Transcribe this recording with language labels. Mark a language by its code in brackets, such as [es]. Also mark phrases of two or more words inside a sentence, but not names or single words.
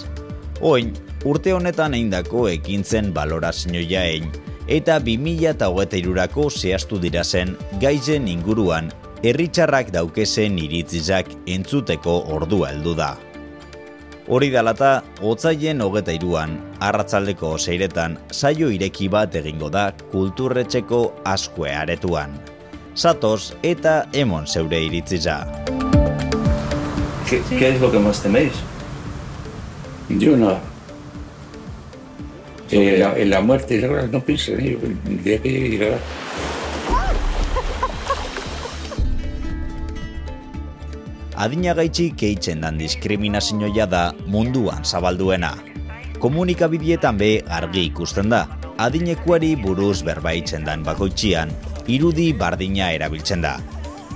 [eu] Oin, urte honetan eindako ekintzen balorazioa egin, eta 2023ako zehaztu dirazen gaizen inguruan herritxarrak daukezen iritzizak entzuteko ordua heldu da. Hori dalata, otsaien 23an, arratzaldeko 6etan saio ireki bat egingo da kulturretxeko Azkue aretuan. Zatoz eta emon zeure iritziza. [es] ¿Qué es lo que más teméis? Yo no. En la muerte, no pienso en ello, el día que llegará. [eu] Adinagaitxik eitzen dan diskriminazioa da munduan zabalduena. Komunikabidietan be argi ikusten da, adinekuari buruz berbaitzen dan bakoitzian, irudi bardina erabiltzen da.